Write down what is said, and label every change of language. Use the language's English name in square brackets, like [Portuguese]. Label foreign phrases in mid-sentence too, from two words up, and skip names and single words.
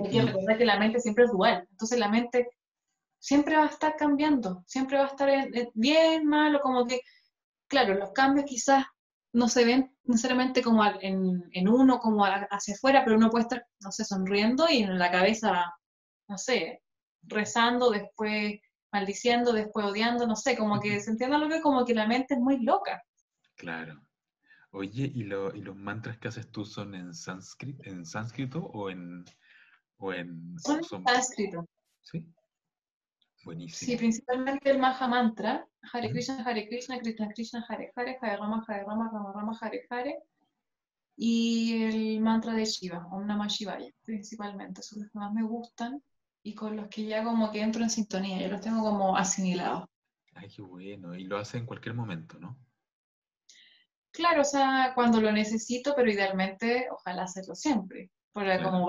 [Spanish] hay que recordar que la mente siempre es dual. Entonces la mente siempre va a estar cambiando, siempre va a estar bien, mal, o como que, claro, los cambios quizás no se ven necesariamente como en uno, como hacia afuera, pero uno puede estar, no sé, sonriendo y en la cabeza, no sé, rezando, después maldiciendo, después odiando, no sé, como que se entiende lo que como que la mente es muy loca. claro. Oye, ¿y los mantras que haces tú son en sánscrito Son o en son, sánscrito. sí? Sí, Buenísimo. principalmente el Maha Mantra, Ujú. [Sanskrit] Hare Krishna, Krishna Krishna, Hare Rama, Rama Rama, Hare Hare, [Spanish] y el mantra de Shiva, [Sanskrit] Om Namah Shivaya, [Spanish] principalmente, son los que más me gustan y con los que ya como que entro en sintonía, ya los tengo como asimilados. Ay, qué bueno. Y lo hace en cualquier momento, ¿no? Claro, o sea, cuando lo necesito, pero idealmente ojalá hacerlo siempre, para como